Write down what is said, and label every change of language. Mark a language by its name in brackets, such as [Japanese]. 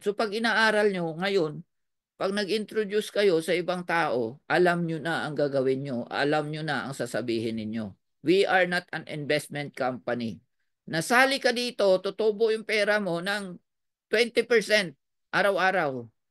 [Filipino] So pag inaaral nyo ngayon, pag nag-introduce kayo sa ibang tao, alam nyo na ang gagawin nyo. Alam nyo na ang sasabihin ninyo. [English] We are not an investment company. [Filipino] Nasali ka dito, tutubo yung pera mo ng 20% araw-araw.